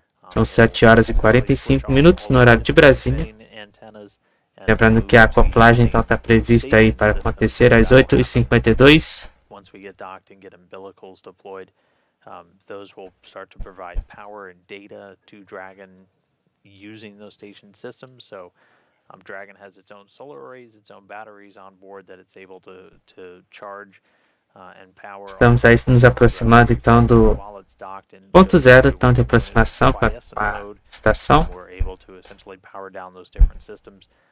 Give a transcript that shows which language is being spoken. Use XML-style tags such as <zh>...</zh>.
<pt>São 7 horas e 45 minutos no horário de Brasília. Lembrando que a acoplagem então está prevista aí para acontecer às 8h52.</pt> <en>Once we get docked and get umbilicals deployed, those will start to provide power and data to Dragon using those station systems. So Dragon has its own solar arrays, its own batteries on board that it's able to charge and power.</en> <pt>Estamos aí nos aproximando então do ponto zero então de aproximação com a estação.</pt> <en>We're able to essentially power down those different systems.</en>